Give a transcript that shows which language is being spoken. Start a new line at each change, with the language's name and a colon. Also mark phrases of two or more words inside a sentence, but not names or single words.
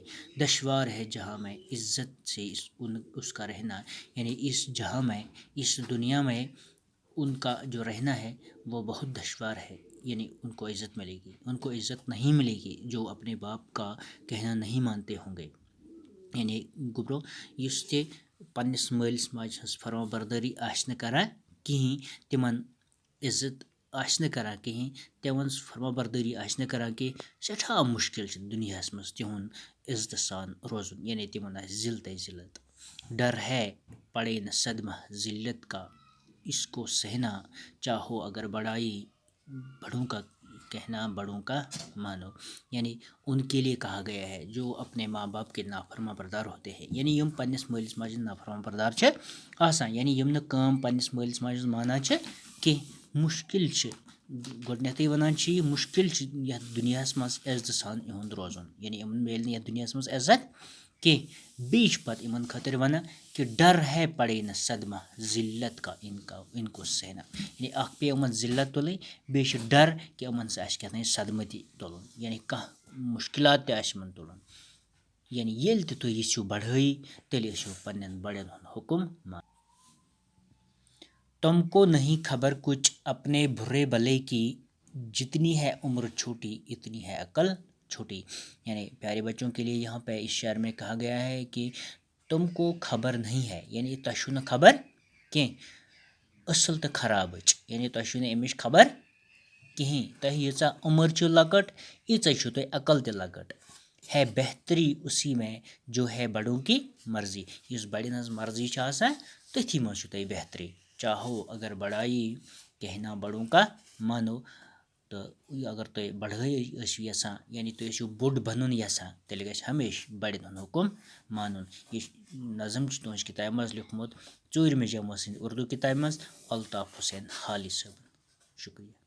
Urdu: دشوار ہے جہاں میں عزت سے اس کا رہنا، یعنی اس جہاں میں، اس دنیا میں ان کا جو رہنا ہے وہ بہت دشوار ہے، یعنی ان کو عزت ملے گی، ان کو عزت نہیں ملے گی جو اپنے باپ کا کہنا نہیں مانتے ہوں گے۔
Kashmiri: یعنی گبرو یس تہِ پننس مالس ماجہِ ہٕنٛز فرما بردٲری آسہِ نہٕ کران کِہیٖنۍ، تِمن عزت آسہِ نہٕ کران کِہیٖنۍ، تِمن فرما بردٲری آسہِ نہٕ کران کینٛہہ، سٮ۪ٹھاہ مُشکل چھُ دُنیاہس منٛز تِہُنٛد عزتہٕ سان روزُن، یعنی تِمن آسہِ ذلتٕے ذلت۔
Urdu: ڈر ہے پڑے نہ صدمہ ذلت کا، اس کو سہنا چاہو اگر بڑائی بڑوں کا کہنا بڑوں کا مانو، یعنی ان کے لیے کہا گیا ہے جو اپنے ماں باپ کے نافرما بردار ہوتے ہیں،
Kashmiri: یعنی یم پننس مالس ماجہِ ہٕنٛدۍ نافرما بردار چھِ آسان، یعنی یم نہٕ کٲم پننس مالس ماجہِ ہٕنٛز مانان چھِ کینٛہہ۔ مشکل چھِ گۄڈنیٚتھٕے وَنان چھِ یہِ مشکل چھِ یتھ دُنیاہس منٛز عزتہٕ سان یِہُنٛد روزُن، یعنی یِمن میلہِ نہٕ یتھ دُنیاہس منٛز عزت کینٛہہ۔ بیٚیہِ چھِ پتہٕ یِمن خٲطرٕ وَنان کہ
Urdu: ڈر ہے پڑے نہ صدمہ ذلت کا ان کو سہنا،
Kashmiri: یعنی اکھ پیٚیہِ یِمن ذلت تُلٕنۍ، بیٚیہِ چھِ ڈر کہ یِمن سۭتۍ آسہِ کیٛاہتانۍ صدمہٕ تہِ تُلُن، یعنی کانٛہہ مُشکلات تہِ آسہِ یِمن تُلُن۔ یعنی ییٚلہِ تہِ تُہۍ یژھِو بڑھٲیی تیٚلہِ ٲسِو پننٮ۪ن بڑٮ۪ن ہُنٛد حُکم مان۔ تم کو نہیں خبر کچھ اپنے برے بھلے کی، جتنی ہے عمر چھوٹی اتنی ہے عقل چھوٹی، یعنی پیارے بچوں کے لیے یہاں پہ اس شعر میں کہا گیا ہے کہ تم کو خبر نہیں ہے، یعنی تۄہہِ چھُو نہٕ خبر کینٛہہ اصل تہٕ خرابٕچ، یعنی تۄہہِ چھُو نہٕ امِچ خبر کِہیٖنۍ، تۄہہِ ییٖژاہ عمر چھِ لۄکٕٹ ییٖژاہ چھُو تۄہہِ عقل تہِ لۄکٕٹ۔
Urdu: ہے بہتری اسی میں جو ہے بڑوں کی مرضی،
Kashmiri: یُس بڑٮ۪ن ہٕنٛز مرضی چھِ آسان تٔتھی منٛز چھُ تۄہہِ بہتری۔
Urdu: چاہو اگر بڑائی کہنا بڑوں کا مانو،
Kashmiri: تہٕ اگر تُہۍ بڑھٲے ٲسِو یژھان، یعنی تُہۍ ٲسِو بوٚڑ بنُن یژھان، تیٚلہِ گژھِ ہمیشہِ بڑٮ۪ن ہُنٛد حُکم مانُن۔ یہِ نظم چھُ تُہٕنٛزِ کِتابہِ منٛز لیوٗکھمُت 4مہِ جمٲژ ہٕنٛدِ اردوٗ کِتابہِ منٛز، الطاف حسین حالی صٲبن۔ شُکریہ۔